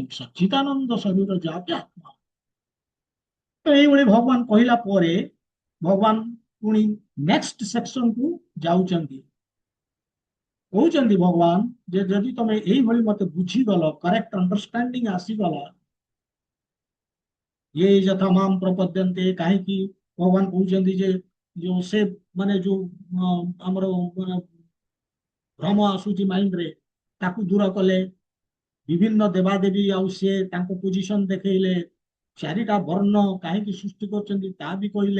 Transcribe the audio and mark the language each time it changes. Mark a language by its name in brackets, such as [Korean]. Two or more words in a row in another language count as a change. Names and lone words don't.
[Odia] ସଚ୍ଚିଦାନନ୍ଦ ଶରୀର ଯାହାକି ଆତ୍ମା। ତ ଏଇଭଳି ଭଗବାନ କହିଲା ପରେ ଭଗବାନ ପୁଣି [English] next sectionକୁ [Odia] ଯାଉଛନ୍ତି। କହୁଛନ୍ତି ଭଗବାନ ଯେ ଯଦି ତମେ ଏଇଭଳି ମତେ ବୁଝିଗଲ, [English] correct understanding [Odia] ଆସିଗଲା, [Sanskrit] ये यथा माम प्रपद्यन्ते, [Odia] କାହିଁକି ଭଗବାନ କହୁଛନ୍ତି ଯେ ଯୋଉ ସେ ମାନେ ଯୋଉ ଆମର ଭ୍ରମ ଆସୁଛି ମାଇଣ୍ଡରେ, ତାକୁ ଦୂର କଲେ। ବିଭିନ୍ନ ଦେବାଦେବୀ ଆଉ ସେ ତାଙ୍କ ପୋଜିସନ ଦେଖେଇଲେ। ଚାରିଟା ବର୍ଣ୍ଣ କାହିଁକି ସୃଷ୍ଟି କରିଛନ୍ତି ତା ବି କହିଲେ।